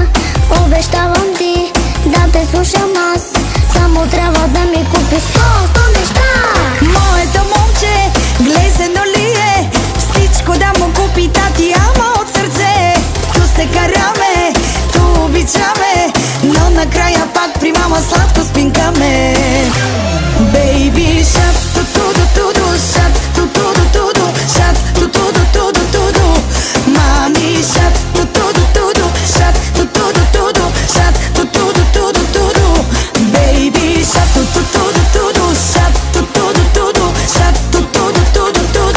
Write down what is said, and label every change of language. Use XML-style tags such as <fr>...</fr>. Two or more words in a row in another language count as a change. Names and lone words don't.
<bg>Обещавам ти да те слушам аз, само трябва да ми купиш 100 неща. Моето момче, глезено ли е? Всичко да му купи тати, ама от сърце. Ту се караме, ту обичаме, но накрая пак при мама сладко спинкаме.</bg> <en>Baby shark, ту-ту-ду-ту-ду, shark, ту-ту-ду-ту-ду, shark, ту-ту-ду-ту-ду-ту-ду. Мами shark, ту-ту-ду-ту-ду, shark, ту-ту-ду-ту-ду, shark, ту-ту-ду-ту-ду-ту-ду. Baby shark, ту-ту-ду-ту-ду, shark, ту-ту-ду-ту-ду, shark, ту-ту-ду-ту-ду-ту-ду.</en>